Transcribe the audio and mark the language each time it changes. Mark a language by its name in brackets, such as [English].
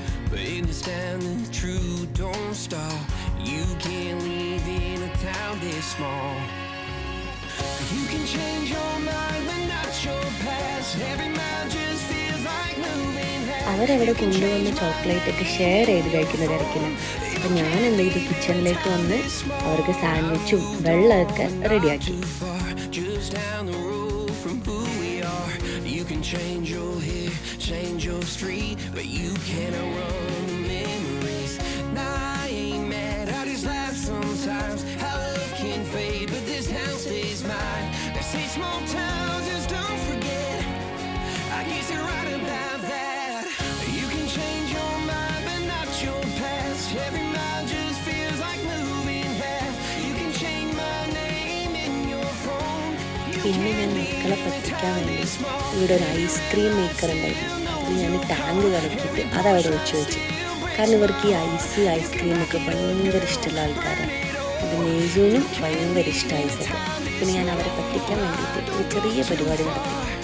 [English] But understanding the truth, don't stop. You can't live in a town this small. You can change your mind, but not your past. Every mile just feels like moving fast. [Malayalam] അവരവിടെ കൊണ്ടുവന്ന chocolate ഒക്കെ share ചെയ്ത് കഴിക്കുന്ന തിരക്കില്ല. അപ്പം ഞാൻ എന്ത് ചെയ്തു, കിച്ചണിലേക്ക് വന്ന് അവർക്ക് സാൻഡ്വിച്ചും വെള്ളമൊക്കെ റെഡിയാക്കി. [English] You can change your hair, change your street, but you can't run the memories. Nah, I ain't mad, I just laugh sometimes. How love can fade, but this town stays mine. They say small towns just don't forget. I guess you're right about that. You can change your mind, but not your past. Every mile just feels like moving fast. You can change my name in your phone. [Malayalam] പിന്നെ ഞാൻ മക്കളെ പറ്റിക്കാൻ വേണ്ടി ഇവിടെ ഒരു ice cream maker ഉണ്ടായിരുന്നു. അത് ഞാൻ ടാങ്ക് കലക്കിയിട്ട് അതവിടെ വെച്ച് കാരണം ഇവർക്ക് ഈ ഐസ്ക്രീമൊക്കെ ഭയങ്കര ഇഷ്ടമുള്ള ആൾക്കാരാണ്. അത് നെയ്സൂനും ഭയങ്കര ഇഷ്ടം ഐസൊക്കെ. പിന്നെ ഞാൻ അവരെ പറ്റിക്കാൻ വേണ്ടിയിട്ട് ഒരു ചെറിയ പരിപാടി നടത്തി.